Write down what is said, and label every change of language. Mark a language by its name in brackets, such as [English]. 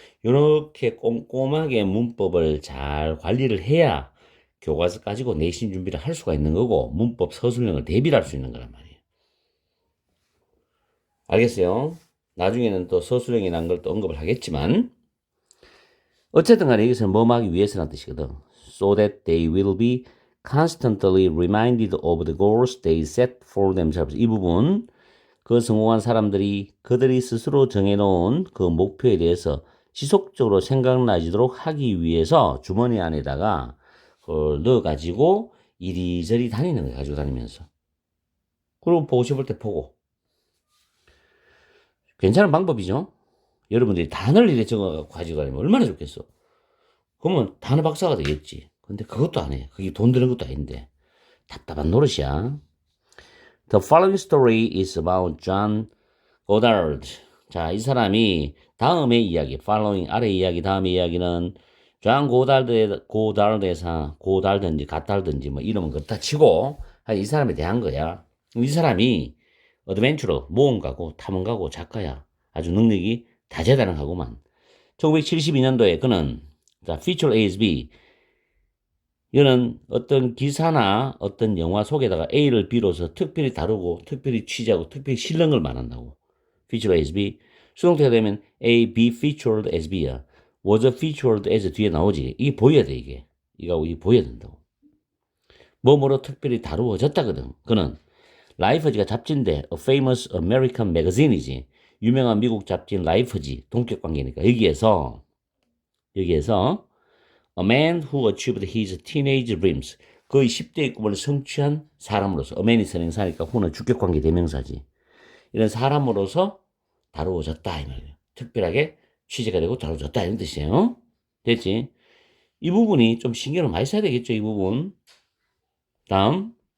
[Korean] 이렇게 꼼꼼하게 문법을 잘 관리를 해야 교과서 가지고 내신 준비를 할 수가 있는 거고 문법 서술형을 대비를 할 수 있는 거란 말이에요. 알겠어요? 나중에는 또 서술형이라는 걸 또 언급을 하겠지만 어쨌든 간에 여기서는 뭐 하기 위해서라는 뜻이거든. [English] So that they will be constantly reminded of the goals they set for themselves. [Korean] 이 부분 그 성공한 사람들이 그들이 스스로 정해놓은 그 목표에 대해서 지속적으로 생각나지도록 하기 위해서 주머니 안에다가 그걸 넣어가지고 이리저리 다니는 거예요. 가지고 다니면서. 그리고 보고 싶을 때 보고. 괜찮은 방법이죠? 여러분들이 단어를 이렇게 적어 가지고 다니면 얼마나 좋겠어. 그러면 단어 박사가 되겠지. 근데 그것도 안 해. 그게 돈 드는 것도 아닌데. 답답한 노릇이야. [English] The following story is about John Goddard. [Korean] 자, 이 사람이 다음의 이야기, following 아래 이야기, 다음의 이야기는 존 고달든지 갓달든지 뭐 이름은 그렇다 치고 이 사람에 대한 거야. 이 사람이 어드벤처러, 모험가고 탐험가고 작가야. 아주 능력이 다재다능하구만. 1972년도에 그는 자, feature ASB 이거는 어떤 기사나 어떤 영화 속에다가 A를 B로서 특별히 다루고 특별히 취재하고 특별히 실는 걸 말한다고. feature ASB 수동태가 되면 A, B featured as B야. was featured as 뒤에 나오지. 이게 보여야 돼 이게. 이거 보여야 된다고. 뭐뭐로 특별히 다루어졌다거든. 그는 라이프지가 잡지인데 [English] A famous American magazine [Korean] 이지. 유명한 미국 잡지인 라이프지. 동격 관계니까 여기에서 [English] A man who achieved his teenage dreams. [Korean] 거의 10대의 꿈을 성취한 사람으로서. A man이 선행사니까 who는 주격관계 대명사지. 이런 사람으로서 다루어졌다 이 말이에요. 특별하게 취재가 되고 다루어졌다 이런 뜻이에요. 됐지? 이 부분이 좀 신경을 많이 써야 되겠죠. 이 부분. 다음.